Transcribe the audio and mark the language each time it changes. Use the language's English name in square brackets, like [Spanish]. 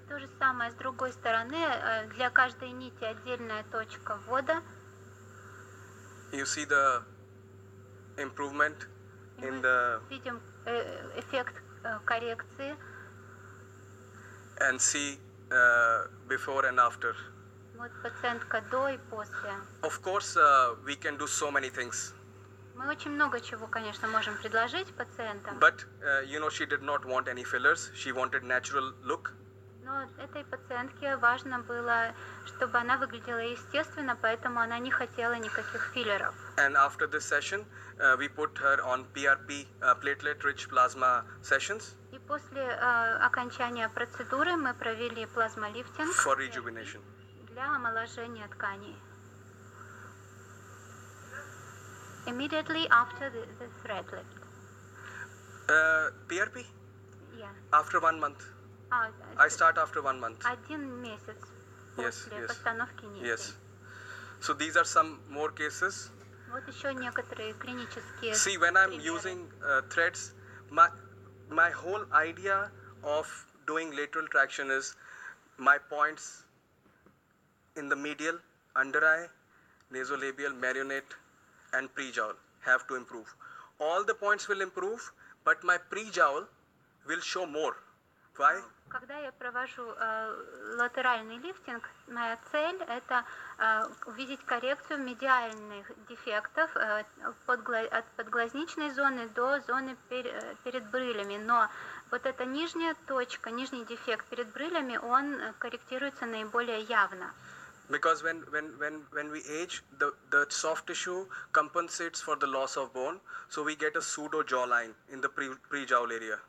[Russian] То же самое с другой стороны. Для каждой нити отдельная точка ввода. [English] You see the improvement in the [Russian] Видим эффект коррекции. [English] and see before and after. [Russian] Вот пациентка до и после. [English] Of course, we can do so many things. [Russian] Мы очень много чего, конечно, можем предложить пациентам. [English] But she did not want any fillers. She wanted natural look. [Russian] Но этой пациентке важно было, чтобы она выглядела естественно, поэтому она не хотела никаких филлеров. [English] And after this session, we put her on PRP, platelet-rich plasma sessions [Russian] И после окончания процедуры мы провели плазмолифтинг [English] for rejuvenation. [Russian] для омоложения тканей. [English] Immediately after the thread lift. PRP? Yeah. After 1 month. I start after 1 month. [Russian] 1 месяц после [English] Yes. [Russian] постановки нитей. [English] Yes. So these are some more cases. [Russian] Вот еще некоторые клинические [English] See, when I'm [Russian] примеры. [English] using threads, my whole idea of doing lateral traction is my points in the medial, under eye, nasolabial, marionette, and pre-jowl have to improve. All the points will improve, but my pre-jowl will show more. Why? [Russian] Когда я провожу латеральный лифтинг, моя цель – это увидеть коррекцию медиальных дефектов от подглазничной зоны до зоны перед брылями. Но вот эта нижняя точка, нижний дефект перед брылями, он корректируется наиболее явно. [English] Because when we age, the soft tissue compensates for the loss of bone, so we get a pseudo jawline in the pre-jowl area.